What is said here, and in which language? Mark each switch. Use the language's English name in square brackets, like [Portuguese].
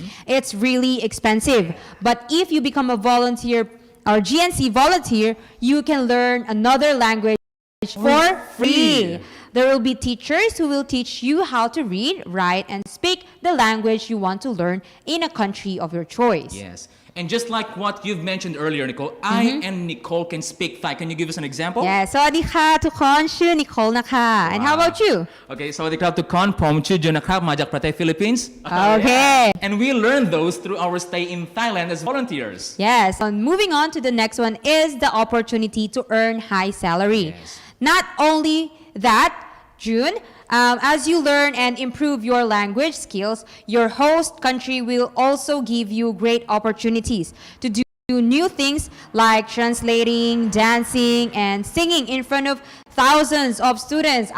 [English] It's really expensive. But if you become a volunteer or GNC volunteer, you can learn another language for free. There will be teachers who will teach you how to read, write, and speak the language you want to learn in a country of your choice. Yes. And just like what you've mentioned earlier, Nicole, I and Nicole can speak Thai. Can you give us an example? [Thai] Yeah, สวัสดีค่ะทุกคนชื่อ Nicole นะคะ [English] And how about you? [Thai] Okay, สวัสดีครับทุกคนผมชื่อจุนนะครับมาจากประเทศ Philippines. [English] Okay. And we learned those through our stay in Thailand as volunteers. Yes, and moving on to the next one is the opportunity to earn high salary. Not only that, June, as you learn and improve your language skills, your host country will also give you great opportunities to do new things like translating, dancing, and singing in front of thousands of students.